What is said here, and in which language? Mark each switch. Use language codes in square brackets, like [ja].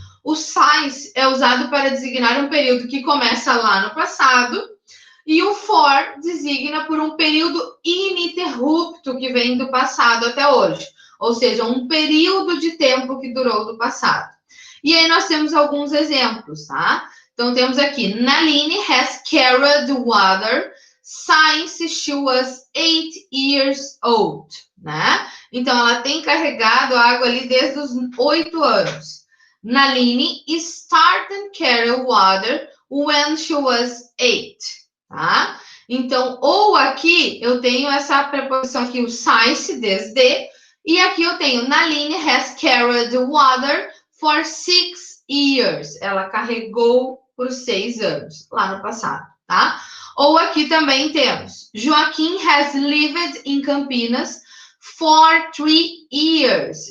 [pt] O since é usado para designar um período que começa lá no passado, e o for designa por um período ininterrupto que vem do passado até hoje. Ou seja, um período de tempo que durou do passado. E aí nós temos alguns exemplos, tá? Então, temos aqui, [en] Nalini has carried water since she was 8 years old, né? [pt] Então, ela tem carregado água ali desde os 8 anos. [en] Nalini started carry water when she was 8, tá? [pt] Então, ou aqui eu tenho essa preposição aqui, o since, desde, e aqui eu tenho [en] Nalini has carried water for 6 years. [pt] Ela carregou por 6 anos, lá no passado, tá? Ou aqui também temos [en] Joaquim has lived in Campinas for 3 years.